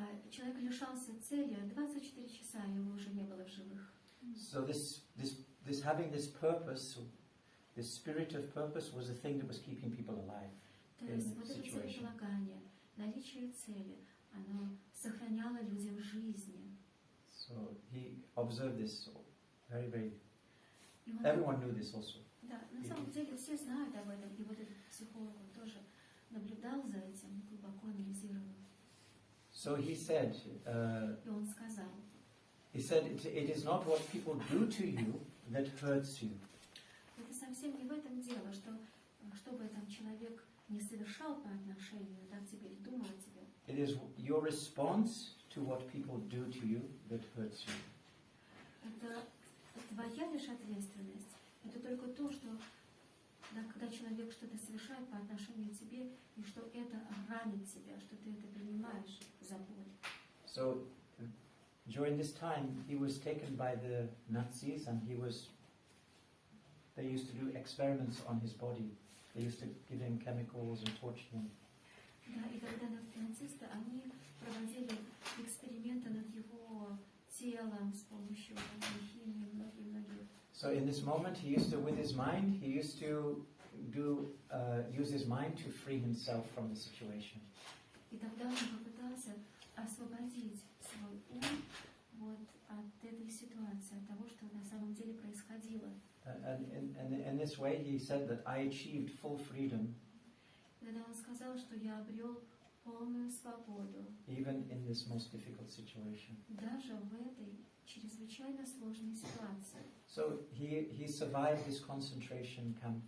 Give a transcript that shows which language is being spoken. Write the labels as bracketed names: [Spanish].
[Russian] человек лишался цели, 24 часа его уже не было в живых. [English] So this having this purpose, this spirit of purpose, was the thing that was keeping people alive. [Russian] То [English] In [Russian] есть [English] that [Russian] вот это [English] situation. [Russian] целеполагание, наличие цели, оно сохраняло людям жизни. [English] So he observed this very, very. [Russian] И он- [English] Everyone knew this also. [Russian] Да, на самом деле все знают об этом, и вот этот психолог он тоже наблюдал за этим, глубоко анализировал. [English] So he said, [Russian] И он сказал, [English] it is not what people do to you that hurts you. [Russian] это совсем не в этом дело, что бы там человек не совершал по отношению, так тебе или думал о тебе. [English] It is your response to what people do to you that hurts you. [Russian] Это твоя лишь ответственность. Это только то, что да, когда человек что-то совершает по отношению к тебе, и что это ранит тебя, что ты это принимаешь за боль. [English] So during this time, he was taken by the Nazis, and they used to do experiments on his body. They used to give him chemicals and torture him. [Russian] Да, и когда нацисты, они проводили эксперименты над его телом с помощью химии, многих. [English] So in this moment, he used to, with his mind, he used to use his mind to free himself from the situation. [Russian] И тогда он попытался освободить свой ум вот от этой ситуации, от того, что на самом деле происходило. [English] And in this way, he said that I achieved full freedom, [Russian] Когда он сказал, что я обрел полную свободу, [English] even in this most difficult situation. [Russian] даже в этой чрезвычайно сложной ситуации. [English] So he survived this concentration camp